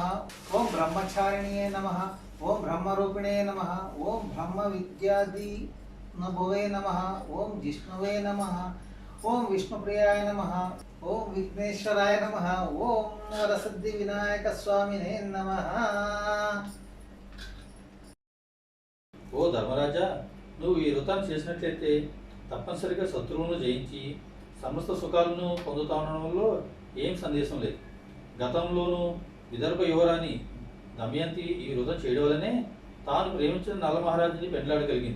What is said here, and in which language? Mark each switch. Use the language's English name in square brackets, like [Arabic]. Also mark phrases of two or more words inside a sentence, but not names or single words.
[Sanskrit] ओम ब्रह्मचारिण्ये नमः। ओम ब्रह्मरूपिणे नमः। ओम ब्रह्म विद्यादि नभुवे नमः। ओम जिष्णुवे नमः। ओम विष्णुप्रियाय नमः। ओम विघ्नेश्वराय नमः। ओम वरसिद्धि विनायक स्वामिने नमः। [Telugu] ఓ ధర్మరాజా, నువ్వు ఈ వ్రతాన్ని చేసినట్లయితే తప్పనిసరిగా శత్రువులను జయించి సమస్త సుఖాలను పొందుతానడంలో ఏం సందేశం లేదు. గతంలోనూ విదర్భ యువరాణి దమయంతి ఈ వ్రతం చేయడం వల్లనే తాను ప్రేమించిన నల మహారాజుని పెండ్లాడగలిగింది.